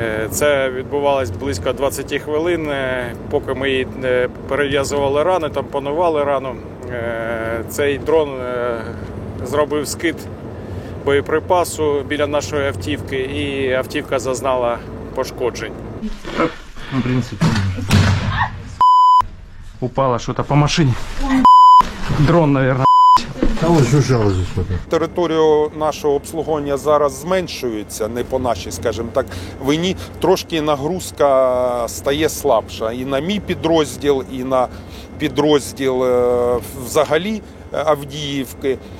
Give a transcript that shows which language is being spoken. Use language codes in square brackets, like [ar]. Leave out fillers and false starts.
[uk] Це відбувалось близько 20 хвилин. Поки ми їй перев'язували рани, тампонували рану, цей дрон зробив скид боєприпасу біля нашої автівки, і автівка зазнала пошкоджень. [ru] В принципе, упало что-то по машине. Дрон, наверное. [uk] Територію нашого обслуговування зараз зменшується, не по нашій, скажімо так, війні. Трошки нагрузка стає слабша і на мій підрозділ, і на підрозділ взагалі Авдіївки.